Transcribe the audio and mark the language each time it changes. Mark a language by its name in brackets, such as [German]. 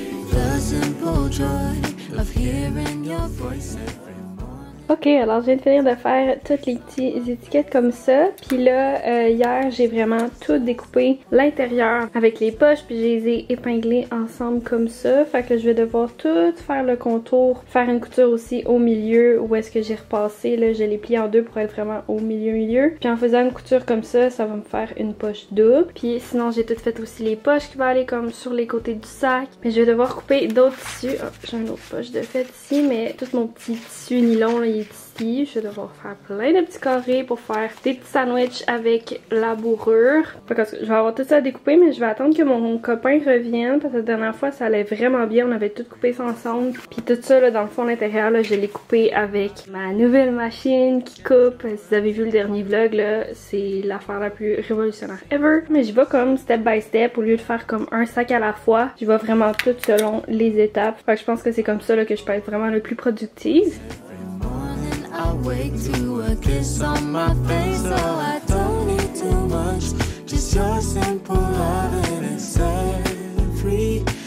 [English] The simple joy of hearing your voice every morning. [French] Ok, alors je viens de finir de faire toutes les petites étiquettes comme ça. Puis là, hier, j'ai vraiment tout découpé l'intérieur avec les poches. Puis je les ai épinglées ensemble comme ça. Fait que je vais devoir tout faire le contour. Faire une couture aussi au milieu où est-ce que j'ai repassé. Là, je l'ai plié en deux pour être vraiment au milieu. Puis en faisant une couture comme ça, ça va me faire une poche double. Puis sinon, j'ai tout fait aussi les poches qui vont aller comme sur les côtés du sac. Mais je vais devoir couper d'autres tissus. Oh, j'ai une autre poche de fait ici. Mais tout mon petit tissu nylon, là, il est ici. Je vais devoir faire plein de petits carrés pour faire des petits sandwichs avec la bourrure. Parce que je vais avoir tout ça à découper, mais je vais attendre que mon copain revienne parce que la dernière fois ça allait vraiment bien. On avait tout coupé ça ensemble. Puis tout ça là, dans le fond, l'intérieur, là, je l'ai coupé avec ma nouvelle machine qui coupe. Si vous avez vu le dernier vlog, là, c'est l'affaire la plus révolutionnaire ever. Mais j'y vais comme step by step au lieu de faire comme un sac à la fois. J'y vais vraiment tout selon les étapes. Fait que je pense que c'est comme ça là, que je peux être vraiment le plus productive. [English] I wake to a kiss on my face, so I don't need too much. Just your simple love and it's everything.